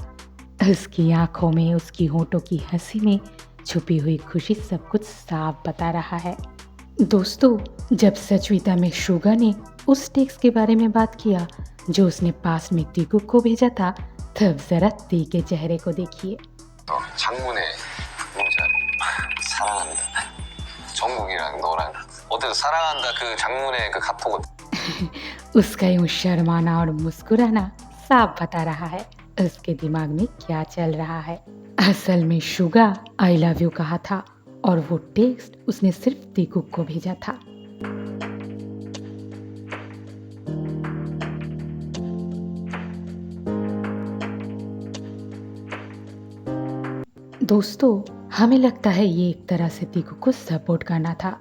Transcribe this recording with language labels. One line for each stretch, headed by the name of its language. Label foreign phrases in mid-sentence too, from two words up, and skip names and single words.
Hindi: उसकी आंखों में, उसकी होठों की हंसी में छुपी हुई खुशी सब कुछ साफ बता रहा है। दोस्तों, जब सचुइता में शुगा ने उस टेक्स्ट के बारे में बात किया जो उसने पास में तीकुक को भेजा था, तब जरा ती के चेहरे को देखिए।
Korean: 장문에 문자 사랑한다. 정국이랑 너랑 어때서 사랑한다 그 장문의 그 카톡은
Hindi: उसका यूं शर्माना और मुस्कुराना साफ बता रहा है उसके दिमाग में क्या चल रहा है। असल में शुगा
English: I love you
Hindi: कहा था और वो टेक्स्ट उसने सिर्फ तीकुक को भेजा था। दोस्तों, हमें लगता है ये एक तरह से तीकुक को सपोर्ट करना था।